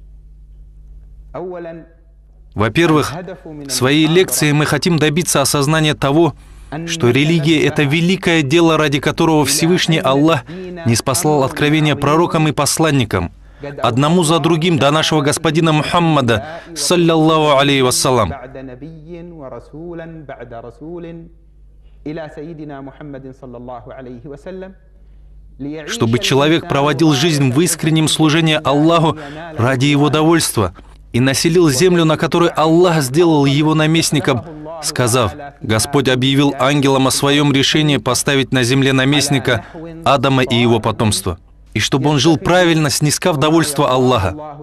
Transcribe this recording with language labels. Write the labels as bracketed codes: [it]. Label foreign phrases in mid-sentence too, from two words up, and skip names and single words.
[ru] Во-первых, своей лекцией мы хотим добиться осознания того, что религия — это великое дело, ради которого Всевышний Аллах ниспослал откровения пророкам и посланникам, одному за другим до нашего господина Мухаммада, [ar] صلى الله عليه وسلم. [ru] Чтобы человек проводил жизнь в искреннем служении Аллаху ради Его довольства и населил землю, на которой Аллах сделал его наместником, сказав: «Господь объявил ангелам о своем решении поставить на земле наместника Адама и его потомство», и чтобы он жил правильно, снискав довольство Аллаха.